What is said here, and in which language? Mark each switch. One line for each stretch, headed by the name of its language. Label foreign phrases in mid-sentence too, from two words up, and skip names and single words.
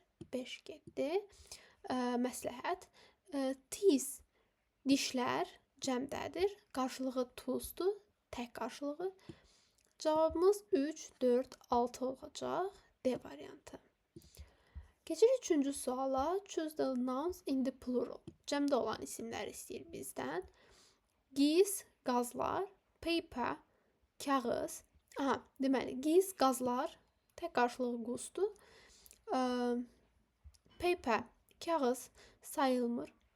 Azerbaijani: 5 getdi. Məsləhət. Teeth dişlər cəmdədir. Qarşılığı toothdur, tək qarşılığı. Cavabımız 3, 4, 6 olacaq. D variantı. Keçirik üçüncü suala.
English: Choose the nouns in the plural.
Azerbaijani: Cəmdə olan isimlər istəyir bizdən. Geese, qazlar. Paper, kağız. Deməli, geese, qazlar. Tək qarşılığı goose-dur. Paper, kağız sayılmır.